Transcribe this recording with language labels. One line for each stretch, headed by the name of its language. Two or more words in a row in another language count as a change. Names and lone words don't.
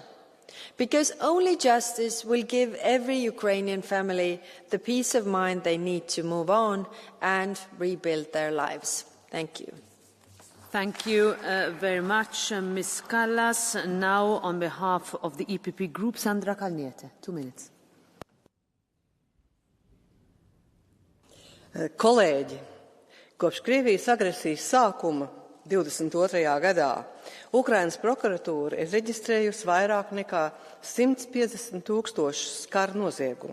English: Because only justice will give every Ukrainian family the peace of mind they need to move on and rebuild their lives. Thank you. Thank you very much, Ms. Kallas. Now, on behalf of the EPP Group, Sandra Kalniete. 2 minutes.
Latvian: Kolēģi, kopš Krievijas agresijas sākuma 22. gadā Ukrainas prokuratūra ir reģistrējusi vairāk nekā 150,000 kara noziegumu.